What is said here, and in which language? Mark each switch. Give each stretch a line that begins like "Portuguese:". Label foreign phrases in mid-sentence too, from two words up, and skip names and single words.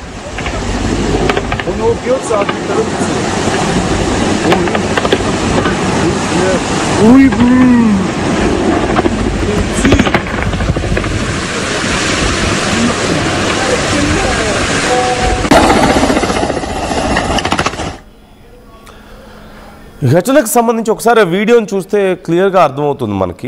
Russian: Он его бьется, а не торопится. Ой, блин.
Telugu: ఈ ఘటనకు సంబంధించి ఒకసారి ఆ వీడియోని చూస్తే క్లియర్గా అర్థమవుతుంది మనకి.